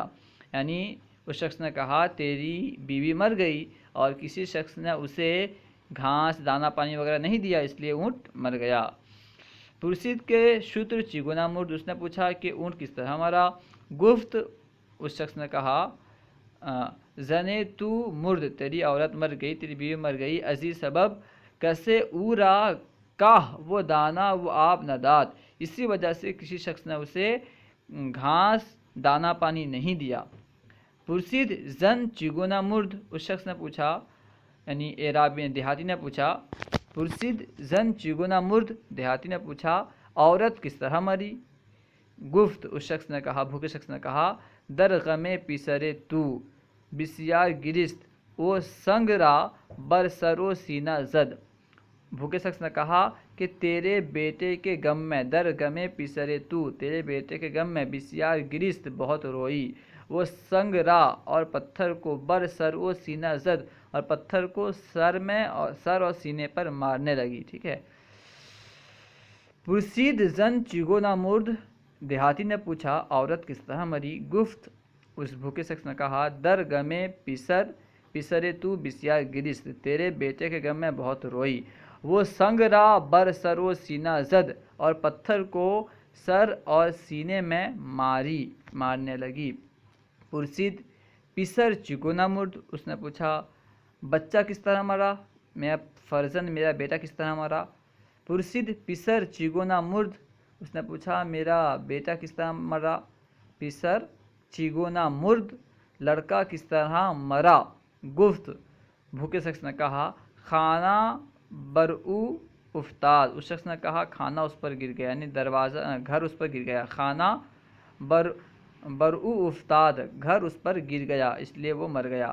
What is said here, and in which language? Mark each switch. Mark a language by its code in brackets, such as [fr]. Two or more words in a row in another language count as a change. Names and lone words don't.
[ur] یعنی اس شخص نے کہا تیری بیوی مر گئی اور کسی شخص نے اسے گھاس دانا پانی وغیرہ نہیں دیا، اس لیے اونٹ مر گیا۔ [fa] پرسید کے شتر چگونا مرد، [ur] اس نے پوچھا کہ اونٹ کس طرح مرا؟ [fa] گفت، [ur] اس شخص نے کہا، [fa] زنے تو مرد، [ur] تیری عورت مر گئی، تیری بیوی مر گئی، [fa] ازی سبب کسے اورا کاہ وہ دانا وہ آب نداد، [ur] اسی وجہ سے کسی شخص نے اسے گھاس دانا پانی نہیں دیا۔ [fa] پرسید زن چگونا مرد، [ur] اس شخص نے پوچھا یعنی اعرابی دیہاتی نے پوچھا، [fa] پرسید زن چگونا مرد، [ur] دیہاتی نے پوچھا عورت کس طرح مری؟ گفت، اس شخص نے کہا، بھوکے شخص نے کہا، [fa] در غمے پیسرے تو بسیار گرست او سنگ را بر سرو سینہ زد۔ [ur] بھوکے شخص نے کہا کہ تیرے بیٹے کے غم میں، [fa] در غمے پیسرے تو، [ur] تیرے بیٹے کے غم میں، [fa] بسیار گرست [ur] بہت روئی، وہ [fa] سنگ را [ur] اور پتھر کو، [fa] بر سر و سینہ زد [ur] اور پتھر کو سر اور سینے پر مارنے لگی۔ ٹھیک ہے۔ [fa] پرسید زن چگونا مرد، [ur] دیہاتی نے پوچھا عورت کس طرح مری؟ گفت، اس بھوکے شخص نے کہا، [fa] در غمے پیسرے تو بسیار گرست، [ur] تیرے بیٹے کے غم میں بہت روئی، وہ [fa] سنگ را بر سر و سینہ زد [ur] اور پتھر کو سر اور سینے میں مارنے لگی۔ [fa] پرسید پیسر چگونا مرد، [ur] اس نے پوچھا بچہ کس طرح مرا؟ میرا فرزند میرا بیٹا کس طرح مرا؟ [fa] پرسید پیسر چگونا مرد، [ur] اس نے پوچھا میرا بیٹا کس طرح مرا؟ [fa] پیسر چگونا مرد، [ur] لڑکا کس طرح مرا؟ گفت، بھوکے شخص نے کہا، [fa] کھانا برعو افتاد، [ur] اس شخص نے کہا کھانا اس پر گر گیا، یعنی گھر اس پر گر گیا، [fa] کھانا برعو افتاد، [ur] گھر اس پر گر گیا اس لیے وہ مر گیا۔